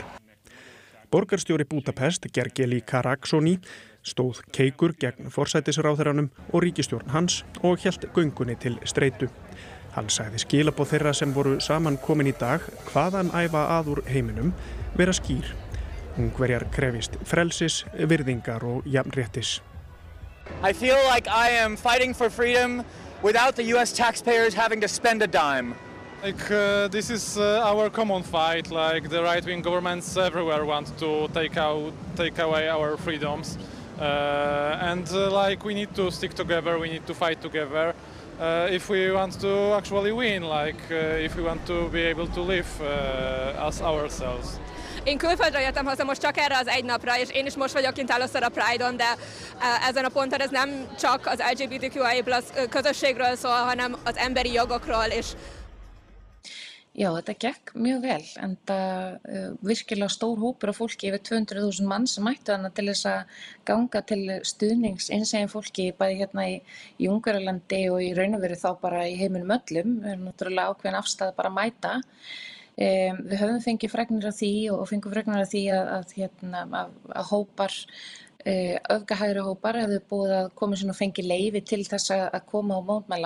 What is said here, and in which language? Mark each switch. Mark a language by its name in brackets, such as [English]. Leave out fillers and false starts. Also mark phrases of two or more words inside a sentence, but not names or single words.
[Icelandic] Borgarstjóri Búdapest, Gergely Karacsony, stóð keikur gegn forsætisráðherranum og ríkisstjórn hans og hélt göngunni til streitu. Hann sagði skilaboð þeirra sem voru saman komin í dag hvaðan æfa að úr heiminum vera skýr. Ungverjar krefist frelsis, virðingar og jafnréttis. [English] I feel like I am fighting for freedom without the US taxpayers having to spend a dime. This is our common fight. Like the right-wing governments everywhere want to take away our freedoms, and like we need to stick together. We need to fight together if we want to actually win. Like if we want to be able to live as ourselves. [Hungarian] Én külföldre jöttem haza most csak erre az egy napra, és én is most vagyok kint először a Pride-on, de ezen a ponton ez nem csak az LGBTQI+ közösségről szól, hanem az emberi jogokról és [Icelandic] Já, þetta gekk mjög vel, en það virkilega stór hópur af fólki, yfir 200.000 manns sem mættu þarna til þess að ganga til stuðnings hinsegin fólki, bæði hérna í Ungverjalandi og í raun og veru þá bara í heiminum öllum. Við erum náttúrulega ákveðin afstæð bara að mæta. Við höfum fengið fregnir af því og fengum fregnir af því að hópar, öfgahægri hópar hefðu búið að koma sér og fengi leyfi til þess að koma og mótmæla.